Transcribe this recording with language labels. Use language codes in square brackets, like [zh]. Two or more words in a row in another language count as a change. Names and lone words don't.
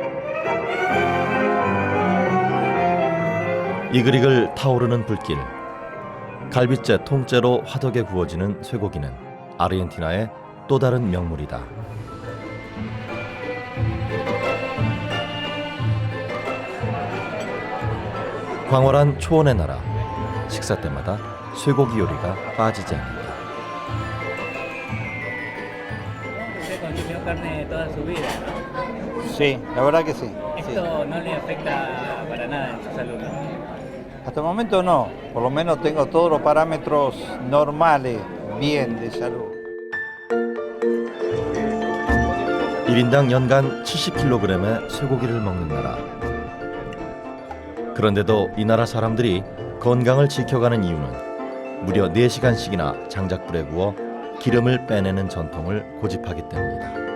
[ko] 이글이글 타오르는 불길, 갈빗째 통째로 화덕에 구워지는 쇠고기는 아르헨티나의 또 다른 명물이다. 광활한 초원의 나라, 식사 때마다 쇠고기 요리가 빠지지 않는다. [es] Carne toda su vida, ¿no? Sí, la verdad que sí. Esto no le afecta para nada en su salud, ¿no? Hasta el momento no, por lo menos tengo todos los parámetros normales, bien de salud. [ko] 1인당 연간 70kg의 쇠고기를 먹는 나라. 그런데도 이 나라 사람들이 건강을 지켜가는 이유는 무려 4시간씩이나 장작불에 구워 기름을 빼내는 전통을 고집하기 때문이다.